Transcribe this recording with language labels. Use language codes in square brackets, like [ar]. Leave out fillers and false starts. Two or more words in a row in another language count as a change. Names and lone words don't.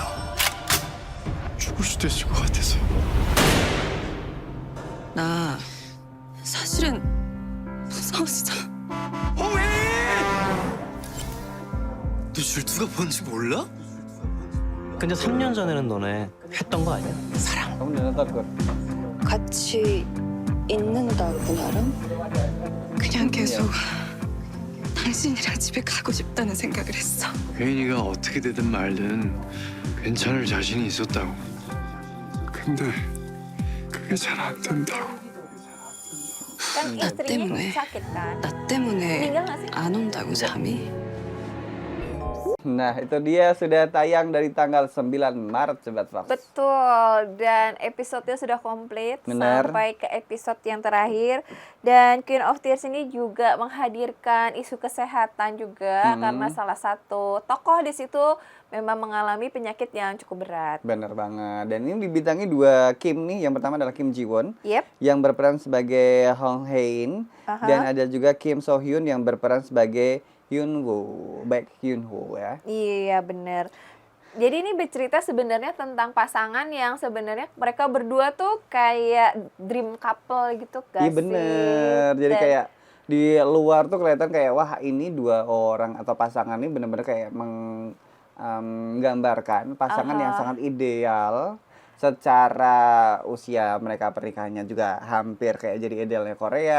[ko] 죽을 수도 있을 것 같아서요. 나 사실은 무서웠어. 왜? 너 줄투가 뭔지 몰라? 근데 3년 전에는 너네 했던 거 아니야? [id] Kamu udah nonton, Kur? [ko] 같이 있는다고 나랑? 그냥 계속 당신이랑 집에 가고 싶다는 생각을 했어. 혜인이가 어떻게 되든 말든 괜찮을 자신이 있었다고. 근데 그게 잘 안 된다고. [id] Kan istrinya [ko] 때문에. [id] sakit kan? [ko] 나 때문에 [id] Meninggal nggak sih? [ko] 안 온다고 잠이. [id] Nah, itu dia sudah tayang dari tanggal 9 Maret, Sobat Fox. Betul, dan episodenya sudah komplit. Benar. Sampai ke episode yang terakhir. Dan Queen of Tears ini juga menghadirkan isu kesehatan juga karena salah satu tokoh di situ memang mengalami penyakit yang cukup berat. Bener banget. Dan ini dibintangi dua Kim nih. Yang pertama adalah Kim Ji Won Yep. yang berperan sebagai Hong Hae-in, dan ada juga Kim So Hyun yang berperan sebagai Hyun Woo, Baek Hyun Woo ya. Iya bener. Jadi ini bercerita sebenarnya tentang pasangan yang sebenarnya mereka berdua tuh kayak [en] dream couple [id] gitu gak Iya sih? bener. Jadi Dan- kayak di luar tuh kelihatan kayak wah ini dua orang atau pasangan ini bener-bener kayak menggambarkan pasangan yang sangat ideal. Secara usia mereka pernikahannya juga hampir kayak jadi idealnya Korea.